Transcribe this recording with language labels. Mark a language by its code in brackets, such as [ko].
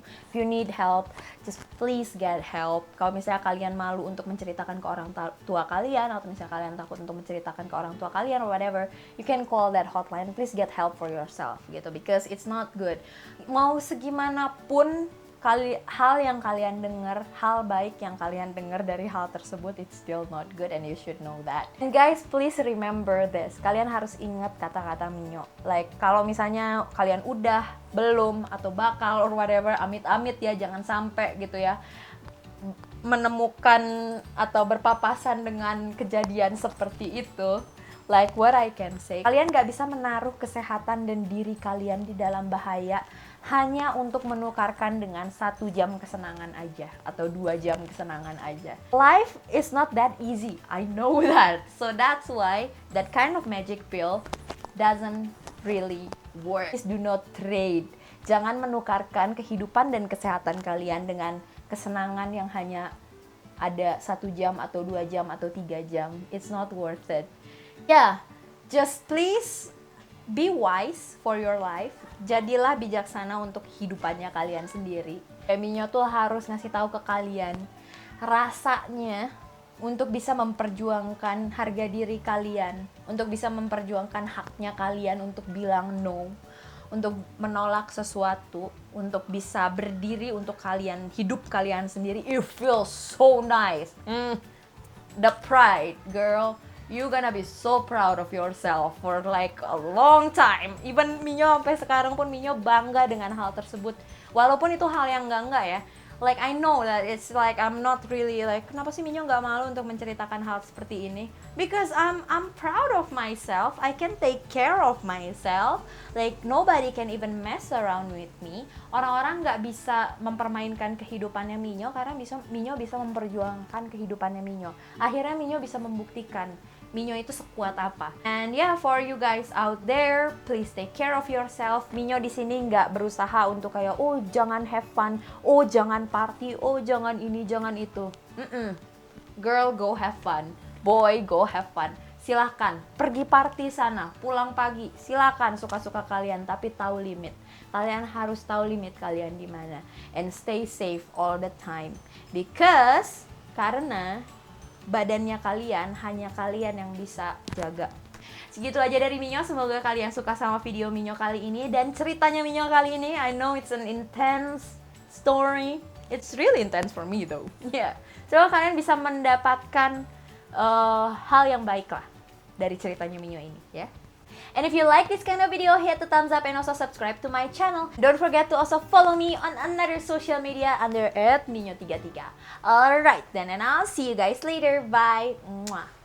[en] If you need help, just please get help. [id] Kalau misalnya kalian malu untuk menceritakan ke orang tua kalian, atau misalnya kalian takut untuk menceritakan ke orang tua kalian [en] or whatever, you can call that hotline. Please get help for yourself gitu, because it's not good. [id] Mau segimanapun hal yang kalian dengar, hal baik yang kalian dengar dari hal tersebut, [en] it's still not good and you should know that. And guys, please remember this. [id] Kalian harus ingat kata-kata Minyo. Like, kalau misalnya kalian udah, belum, atau bakal [en] or whatever, [id] amit-amit ya, jangan sampai gitu ya, menemukan atau berpapasan dengan kejadian seperti itu. [en] Like what I can say, [id] kalian gak bisa menaruh kesehatan dan diri kalian di dalam bahaya hanya untuk menukarkan dengan 1 jam kesenangan aja atau 2 jam kesenangan aja. [en] Life is not that easy, I know that. So that's why that kind of magic pill doesn't really work. Please do not trade. [id] Jangan menukarkan kehidupan dan kesehatan kalian dengan kesenangan yang hanya ada 1 jam atau 2 jam atau 3 jam. [en] It's not worth it. Yeah, just please be wise for your life. [id] Jadilah bijaksana untuk kehidupannya kalian sendiri. Minyo tuh harus ngasih tahu ke kalian rasanya untuk bisa memperjuangkan harga diri kalian, untuk bisa memperjuangkan haknya kalian untuk bilang no, untuk menolak sesuatu, untuk bisa berdiri untuk kalian, hidup kalian sendiri. [en] It feels so nice. The pride, girl. You gonna be so proud of yourself for like a long time. [id] Even Minyo sampai sekarang pun Minyo bangga dengan hal tersebut. Walaupun itu hal yang enggak ya. [en] Like I know that it's like I'm not really like, [id] kenapa sih Minyo nggak malu untuk menceritakan hal seperti ini? [en] Because I'm proud of myself. I can take care of myself. Like nobody can even mess around with me. [id] Orang-orang nggak bisa mempermainkan kehidupannya Minyo karena Minyo bisa memperjuangkan kehidupannya Minyo. Akhirnya Minyo bisa membuktikan Minyo itu sekuat apa. [en] And yeah, for you guys out there, please take care of yourself. [id] Minyo di sini nggak berusaha untuk kayak, oh jangan have fun, oh jangan party, oh jangan ini, jangan itu. [en] Girl, go have fun. [id] Boy, go have fun. silahkan pergi party sana, pulang pagi, silahkan suka-suka kalian, tapi tahu limit. Kalian harus tahu limit kalian di mana, [en] and stay safe all the time, because [id] karena badannya kalian hanya kalian yang bisa jaga. Segitu aja dari Minyo, semoga kalian suka sama video Minyo kali ini dan ceritanya Minyo kali ini. [en] I know it's an intense story, it's really intense for me though. [id] Yeah, semoga kalian bisa mendapatkan hal yang baik lah dari ceritanya Minyo ini, ya. [en] And if you like this kind of video, hit the thumbs up and also subscribe to my channel. Don't forget to also follow me on another social media under @minyo33. Alright then, and I'll see you guys later. Bye. Mwah.